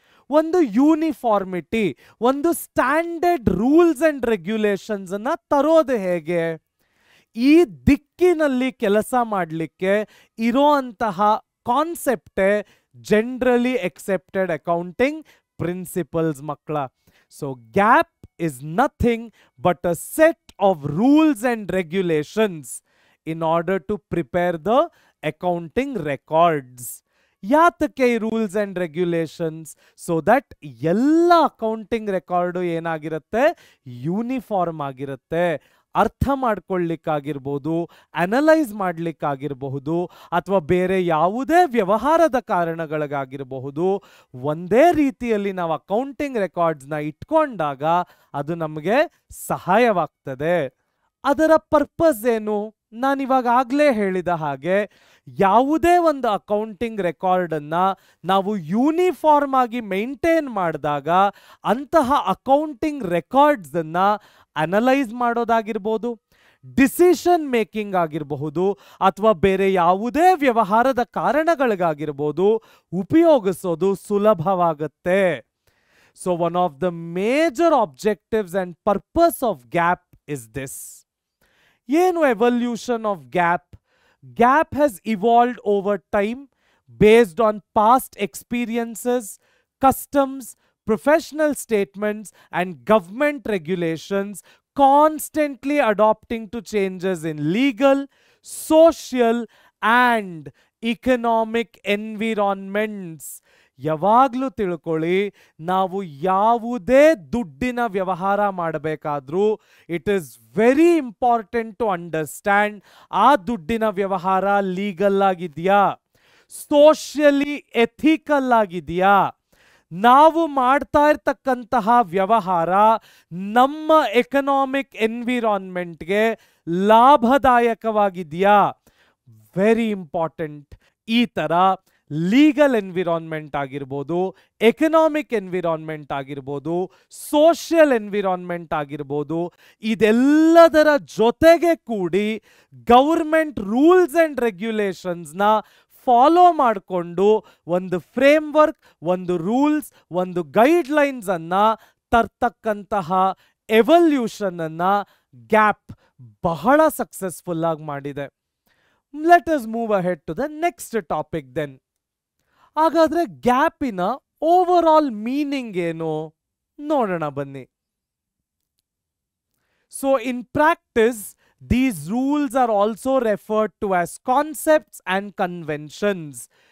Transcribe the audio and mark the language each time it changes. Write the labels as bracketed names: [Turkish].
[Kannada] ಒಂದು ಯೂನಿಫಾರ್ಮಿಟಿ, ಒಂದು standard rules and regulations ಅನ್ನ ತರೋದು ಹೇಗೆ? ಈ ದಿಕ್ಕಿನಲ್ಲಿ ಕೆಲಸ ಮಾಡಲಿಕ್ಕೆ ಇರೋಂತಹ ಕಾನ್ಸೆಪ್ಟೇ ಜನರಲಿ ಅಕ್ಸೆಪ್ಟೆಡ್ ಅಕೌಂಟಿಂಗ್ ಪ್ರಿನ್ಸಿಪಲ್ಸ್ ಮಕ್ಕಳ. [English] So GAAP is nothing but a set of rules and regulations in order to prepare the accounting records. [Kannada] ಯಾತಕ್ಕೆ rules and regulations? So that ಎಲ್ಲ ಅಕೌಂಟಿಂಗ್ ರೆಕಾರ್ಡು ಏನಾಗಿರುತ್ತೆ? ಯೂನಿಫಾರ್ಮ್ ಆಗಿರುತ್ತೆ. ಅರ್ಥ ಮಾಡ್ಕೊಳ್ಳಿಕ್ಕಾಗಿರ್ಬೋದು, ಅನಲೈಸ್ ಮಾಡಲಿಕ್ಕಾಗಿರಬಹುದು, ಅಥವಾ ಬೇರೆ ಯಾವುದೇ ವ್ಯವಹಾರದ ಕಾರಣಗಳಿಗಾಗಿರಬಹುದು, ಒಂದೇ ರೀತಿಯಲ್ಲಿ ನಾವು ಅಕೌಂಟಿಂಗ್ ರೆಕಾರ್ಡ್ಸ್ನ ಇಟ್ಕೊಂಡಾಗ ಅದು ನಮಗೆ ಸಹಾಯವಾಗ್ತದೆ. ಅದರ ಪರ್ಪಸ್ ಏನು? ನಾನಿವಾಗ ಆಗಲೇ ಹೇಳಿದ ಹಾಗೆ, ಯಾವುದೇ ಒಂದು ಅಕೌಂಟಿಂಗ್ ರೆಕಾರ್ಡನ್ನ ನಾವು ಯೂನಿಫಾರ್ಮ್ ಆಗಿ ಮೇಂಟೈನ್ ಮಾಡಿದಾಗ ಅಂತಹ ಅಕೌಂಟಿಂಗ್ ರೆಕಾರ್ಡ್ಸನ್ನು ಅನಲೈಸ್ ಮಾಡೋದಾಗಿರ್ಬೋದು, ಡಿಸಿಷನ್ ಮೇಕಿಂಗ್ ಆಗಿರಬಹುದು, ಅಥವಾ ಬೇರೆ ಯಾವುದೇ ವ್ಯವಹಾರದ ಕಾರಣಗಳಿಗಾಗಿರ್ಬೋದು ಉಪಯೋಗಿಸೋದು ಸುಲಭವಾಗುತ್ತೆ. [English] So one of the major objectives and purpose of GAAP is this. ಏನು evolution of GAAP? Gap has evolved over time based on past experiences, customs, professional statements, and government regulations, constantly adapting to changes in legal, social, and economic environments. [Kannada] ಯಾವಾಗಲೂ ತಿಳ್ಕೊಳ್ಳಿ, ನಾವು ಯಾವುದೇ ದುಡ್ಡಿನ ವ್ಯವಹಾರ ಮಾಡಬೇಕಾದ್ರೂ [English] it is very important to understand [Kannada] ಆ ದುಡ್ಡಿನ ವ್ಯವಹಾರ legal ಆಗಿದೆಯಾ, ಸೋಷಿಯಲಿ ಎಥಿಕಲ್ ಆಗಿದೆಯಾ, ನಾವು ಮಾಡ್ತಾ ಇರ್ತಕ್ಕಂತಹ ವ್ಯವಹಾರ ನಮ್ಮ ಎಕನಾಮಿಕ್ ಎನ್ವಿರಾನ್ಮೆಂಟ್ಗೆ ಲಾಭದಾಯಕವಾಗಿದೆಯಾ. Very important. ಈ ಥರ ಲೀಗಲ್ ಎನ್ವಿರಾನ್ಮೆಂಟ್ ಆಗಿರ್ಬೋದು, ಎಕನಾಮಿಕ್ ಎನ್ವಿರಾನ್ಮೆಂಟ್ ಆಗಿರ್ಬೋದು, ಸೋಷಿಯಲ್ ಎನ್ವಿರಾನ್ಮೆಂಟ್ ಆಗಿರ್ಬೋದು, ಇದೆಲ್ಲದರ ಜೊತೆಗೆ ಕೂಡಿ ಗೌರ್ಮೆಂಟ್ ರೂಲ್ಸ್ ಆ್ಯಂಡ್ ರೆಗ್ಯುಲೇಷನ್ಸ್ನ ಫಾಲೋ ಮಾಡಿಕೊಂಡು ಒಂದು ಫ್ರೇಮ್ವರ್ಕ್, ಒಂದು ರೂಲ್ಸ್, ಒಂದು ಗೈಡ್ಲೈನ್ಸ್ ಅನ್ನು ತರ್ತಕ್ಕಂತಹ ಎವಲ್ಯೂಷನ್ ಅನ್ನು ಗ್ಯಾಪ್ ಬಹಳ ಸಕ್ಸಸ್ಫುಲ್ ಆಗಿ ಮಾಡಿದೆ. [English] Let us move ahead to the next topic then. [Kannada] ಹಾಗಾದ್ರೆ ಗ್ಯಾಪಿನ ಓವರ್ ಆಲ್ ಮೀನಿಂಗ್ ಏನು ನೋಡೋಣ ಬನ್ನಿ. [English] So in practice these rules are also referred to as concepts and conventions.